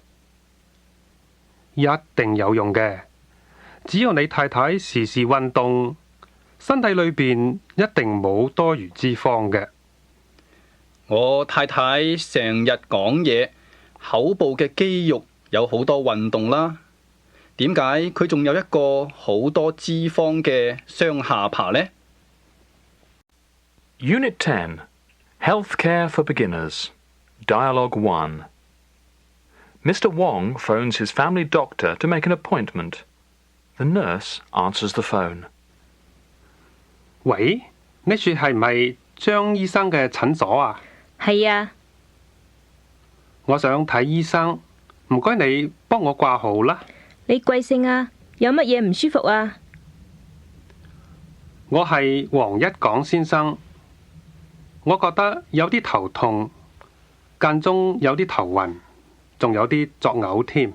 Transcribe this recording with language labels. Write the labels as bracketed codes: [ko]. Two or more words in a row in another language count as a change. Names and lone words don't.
[yue] 一定有用嘅，只要你太太時時運動，身體裏邊一定冇多餘脂肪嘅。我太太成日講嘢，口部嘅肌肉有好多運動啦。點解佢仲有一個好多脂肪嘅雙下巴呢？ [en] Unit 10, Healthcare for Beginners, Dialogue 1. Mr. Wong phones his family doctor to make an appointment. The nurse answers the phone. [yue] 喂，呢處係唔係張醫生嘅診所啊？係啊，我想睇醫生，唔該你幫我掛號啦。你貴姓啊？有乜嘢唔舒服啊？我係黃一港先生，我覺得有啲頭痛，間中有啲頭暈，仲有啲作嘔添。